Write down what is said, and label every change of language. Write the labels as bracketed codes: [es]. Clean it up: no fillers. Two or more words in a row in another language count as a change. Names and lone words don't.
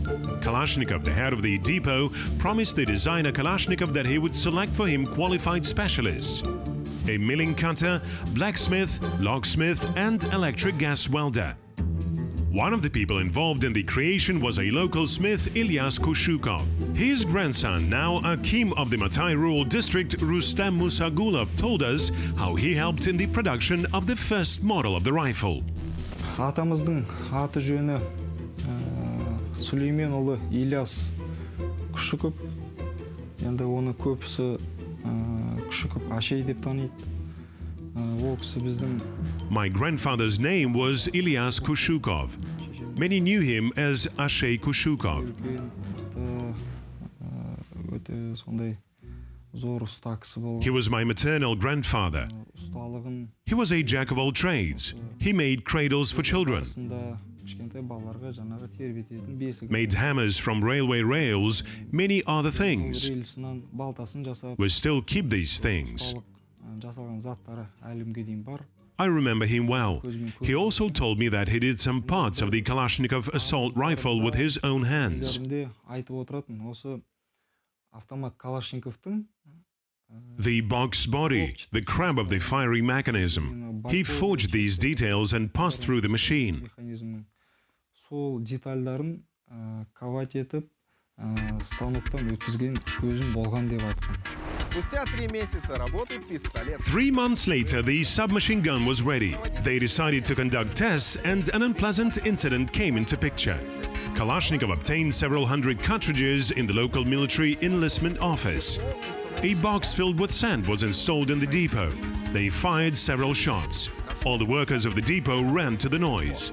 [en] Kalashnikov, the head of the depot, promised the designer Kalashnikov that he would select for him qualified specialists: a milling cutter, blacksmith, locksmith, and electric gas welder. One of the people involved in the creation was a local smith, Ilyas Kushukov. His grandson, now Akim of the Matai Rural District, Rustem Musagulov, told us how he helped in the production of the first model of the rifle. [kk] Атамыздың аты жөні Сүлейменұлы Иляс Күшіков. Енді оны көбісі Күшіков Ашей деп таниды. Ол кісі біздің [en] My grandfather's name was Ilyas Kushukov. Many knew him as Ashey Kushukov. [kk] өте сондай зор ұста кісі болған. [en] He was my maternal grandfather. [kk] Ұсталығын [en] He was a jack of all trades. He made cradles for children, [kk] кішкентай балаларға жаңағы тербететін бесік. [en] made hammers from railway rails, many other things. [kk] Рельсынан балтасын жасап, [en] We still keep these things. [kk] жасалған заттары әлімге дейін бар. [en] I remember him well. He also told me that he did some parts of the Kalashnikov assault rifle with his own hands. [kk] Үйлерінде айтып отыратын осы автомат Калашниковтың [en] The box body, the crab of the firing mechanism. He forged these details and passed through the machine. [kk] механизмнің сол детальдарын ковать етіп станоктан өткізген көзім болған деп айтқан. [ru] Спустя 3 месяца работы пистолет. [en] 3 months later, the submachine gun was ready. They decided to conduct tests, and an unpleasant incident came into picture. Kalashnikov obtained several hundred cartridges in the local military enlistment office. A box filled with sand was installed in the depot. They fired several shots. All the workers of the depot ran to the noise.